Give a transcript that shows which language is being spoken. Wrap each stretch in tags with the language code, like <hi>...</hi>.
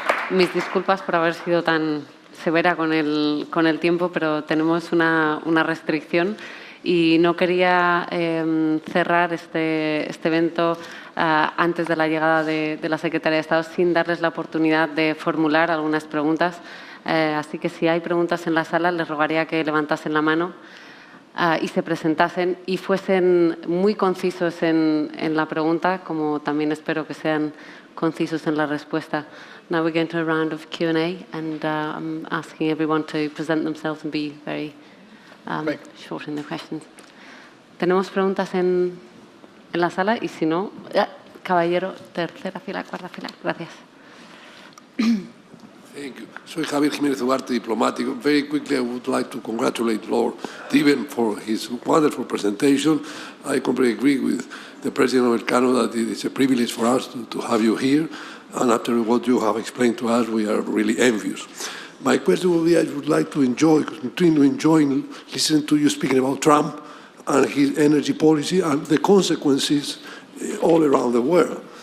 <es>Y mis disculpas por haber sido tan severa con el tiempo, pero tenemos una restricción y no quería cerrar este evento antes de la llegada de la Secretaria de Estado sin darles la oportunidad de formular algunas preguntas. Así que si hay preguntas en la sala, les rogaría que levantasen la mano y se presentasen y fuesen muy concisos en la pregunta, como también espero que sean concisos en la respuesta.</es> <en>Now we're going to a round of Q&A, and I'm asking everyone to present themselves and be very short in their questions.</en> <es>¿Tenemos preguntas en la sala? Y si no, caballero, tercera fila, cuarta fila. Gracias.</es> <en>Thank you.</en> <es>Soy Javier Jiménez Ugarte, diplomático.</es> <en>Very quickly, I would like to congratulate Lord Deben for his wonderful presentation. I completely agree with the President of Elcano that it is a privilege for us to have you here. And after what you have explained to us, we are really envious. My question would be, I would like to continue enjoying listening to you speaking about Trump and his energy policy and the consequences all around the world.</en>